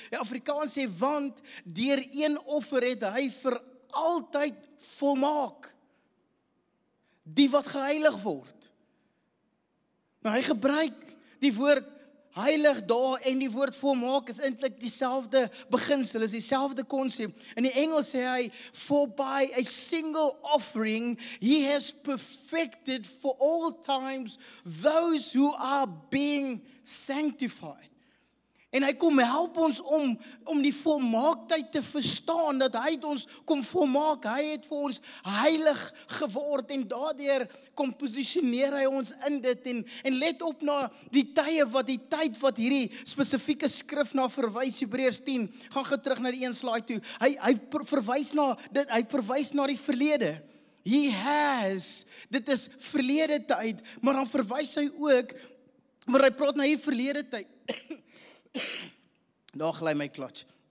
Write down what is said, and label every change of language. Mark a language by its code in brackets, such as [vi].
[af] Die Afrikaans sê, want deur een offer het hy vir altyd volmaak die wat geheilig word. Nou hy gebruik die woord heilig daar en die woord volmaak is eintlik dieselfde beginsel, is dieselfde konsep. In die Engels sê hy, [en] for by a single offering, he has perfected for all times those who are being sanctified. [af] En hy kom help ons om die volmaaktheid te verstaan, dat hy het ons kom volmaak, hy het vir ons heilig geword, en daardeur kom posisioneer hy ons in dit, en let op na die tyd wat hierdie spesifieke skrif na verwys, Hebreërs 10, gaan terug na die een slide toe, hy verwys na die verlede, dit is verlede tyd, maar dan verwys hy ook, maar hy praat na hierdie verlede tyd, daar gly my klats.